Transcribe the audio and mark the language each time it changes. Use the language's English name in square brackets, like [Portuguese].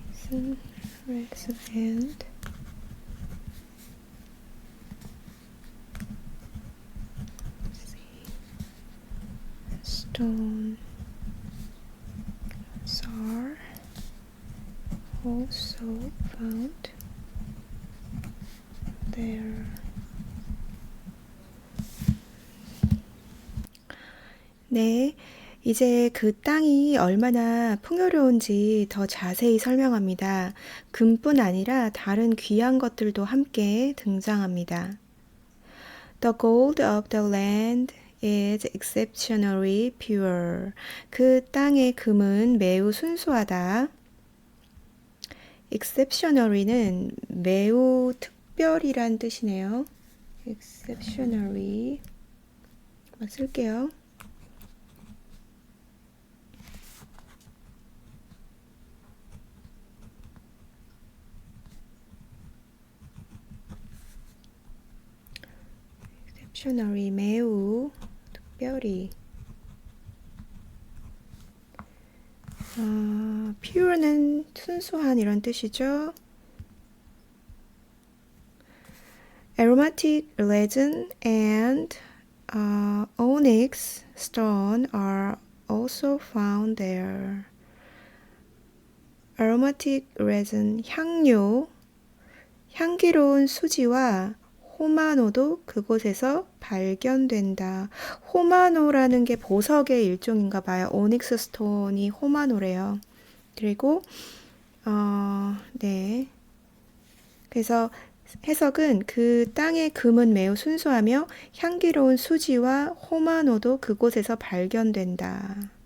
[English] resin and stones are also found there. [Korean] 네, 이제 그 땅이 얼마나 풍요로운지 더 자세히 설명합니다. 금뿐 아니라 다른 귀한 것들도 함께 등장합니다. [English] The gold of the land is exceptionally pure. [Korean] 그 땅의 금은 매우 순수하다. [English] exceptionally [Korean] 는 매우 특별이란 뜻이네요. exceptionally 쓸게요. exceptionally 매우 특별히 pure는 순수한 이런 뜻이죠. [English] aromatic resin and onyx stone are also found there. aromatic resin [Korean] 향료, 향기로운 수지와 호마노도 그곳에서 발견된다. 호마노라는 게 보석의 일종인가 봐요. 오닉스 스톤이 호마노래요. 그리고 네. 그래서 해석은 그 땅의 금은 매우 순수하며 향기로운 수지와 호마노도 그곳에서 발견된다.